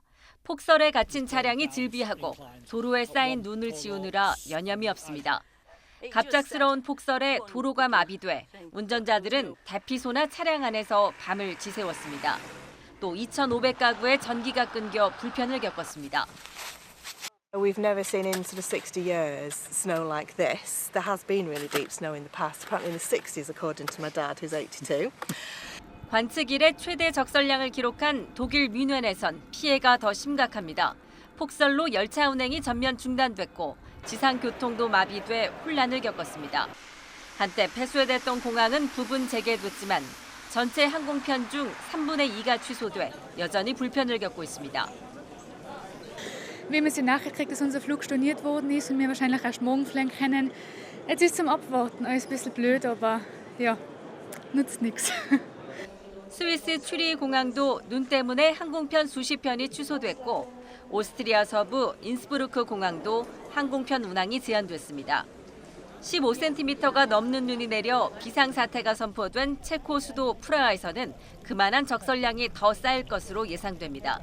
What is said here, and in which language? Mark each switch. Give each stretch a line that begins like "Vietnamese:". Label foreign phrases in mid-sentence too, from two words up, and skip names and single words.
Korean: 폭설에 갇힌 차량이 질비하고 도로에 쌓인 눈을 지우느라 여념이 없습니다. 갑작스러운 폭설에 도로가 마비돼 운전자들은 대피소나 차량 안에서 밤을 지새웠습니다. 또 2,500가구의 전기가 끊겨 불편을 겪었습니다.
English: We've never seen in sort of 60 years snow like this. There has been really deep snow in the past, apparently in the 60s according to my dad who's 82.
Korean: 관측 이래 최대 적설량을 기록한 독일 뮌헨에선 피해가 더 심각합니다. 폭설로 열차 운행이 전면 중단됐고 지상 교통도 마비돼 혼란을 겪었습니다. 한때 폐쇄됐던 공항은 부분 재개됐지만 전체 항공편 중 3분의 2가 취소돼 여전히 불편을 겪고 있습니다.
German: Wir haben jetzt die Nachricht gekriegt, dass unser Flug storniert worden ist und wir wahrscheinlich erst morgen fliegen können. Jetzt ist zum Abwarten alles ein bisschen blöd, aber ja, nutzt nichts.
Korean: 스위스 추리 공항도 눈 때문에 항공편 수십 편이 취소됐고 오스트리아 서부 인스부르크 공항도 항공편 운항이 제한됐습니다. 15cm가 넘는 눈이 내려 비상사태가 선포된 체코 수도 프라하에서는 그만한 적설량이 더 쌓일 것으로 예상됩니다.